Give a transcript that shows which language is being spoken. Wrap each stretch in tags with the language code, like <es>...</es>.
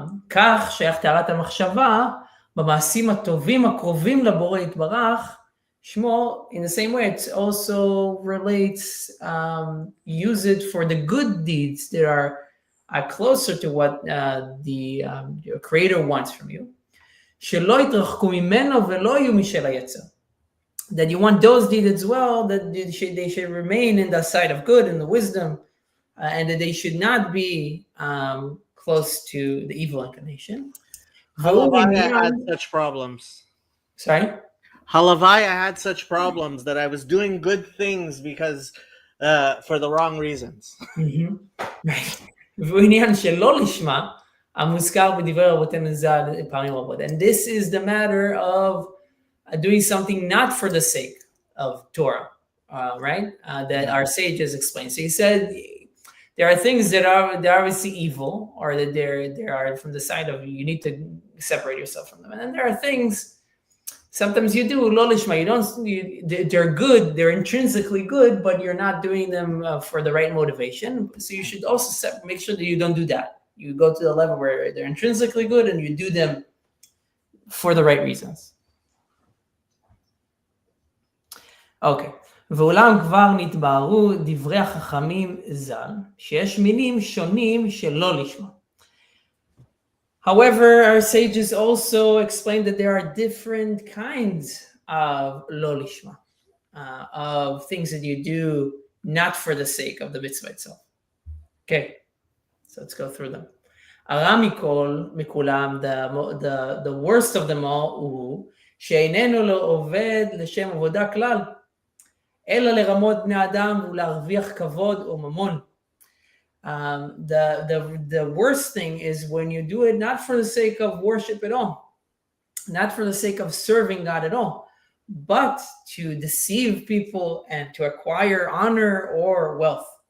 <he>כך שייך טהרת המחשבה במעשים הטובים הקרובים לבורא יתברך שמו,</he> <en>in the same way it also relates, use it for the good deeds that are closer to what the your creator wants from you.</en> <he>שלא יתרחקו ממנו ולא יהיו משל היצר.</he> <en>That you want those deeds as well, that they should remain in the side of good and the wisdom, and that they should not be close to the evil inclination. Halavai had such problems. Sorry? Halavai had such problems that I was doing good things because for the wrong reasons. Right.</en> <he>ועניין שלא לשמה, המוזכר בדברי רבותינו ז"ל פעמים רבות.</he> <en>And this is the matter of doing something not for the sake of Torah, right? That our sages explained. So he said there are things that are obviously evil, or that they are from the side of you need to separate yourself from them. And then there are things sometimes you do lo lishma. They're good, they're intrinsically good, but you're not doing them for the right motivation. So you should also make sure that you don't do that. You go to the level where they're intrinsically good and you do them for the right reasons.</en> <he>אוקיי, ואולם כבר נתבהרו דברי החכמים ז"ל, שיש מינים שונים שלא לשמה.</he> <en>However, our sages also explain that there are different kinds of lo lishma, of things that you do not for the sake of the mitzvah itself. Okay, so let's go through them.</en> <he>הרע מכולם,</he> <en>the worst of them all,</en> <he>הוא שאיננו לא עובד לשם עבודה כלל, אלא לרמות בני אדם ולהרוויח כבוד או ממון.</he> <en>The worst thing is when you do it not for the sake of worship at all, not for the sake of serving God at all, but to deceive people and to acquire honor or wealth.</en>